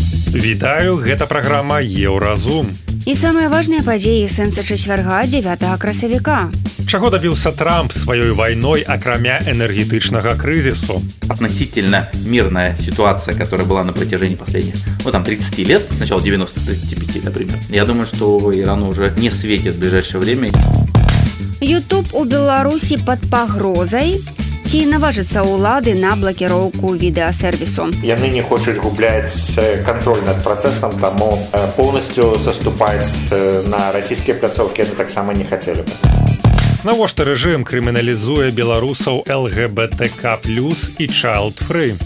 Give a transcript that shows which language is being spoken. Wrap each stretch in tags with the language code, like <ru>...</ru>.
<be>Вітаю, гэта праграма Еўразум. І самыя важныя падзеі сэнса чацвярга 9 красавіка. Чаго добіўся Трамп сваёй вайной, акрамя энергетычнага крызісу?</be> <ru>Относительно мирная ситуация, которая была на протяжении последних, 30 лет, с начала 90-35, например. Я думаю, что Ирану уже не светит в ближайшее время.</ru> <be>Ютуб у Беларусі пад пагрозай? Ці наважыцца ўлады на блакіроўку відэасервісу? Яны не хочуць губляць кантроль над працэсам, таму поўнасцю заступаць на расійскія пляцоўкі яны таксама не хацелі бы. Навошта рэжым крыміналізуе беларусаў ЛГБТК+ і child-free?</be>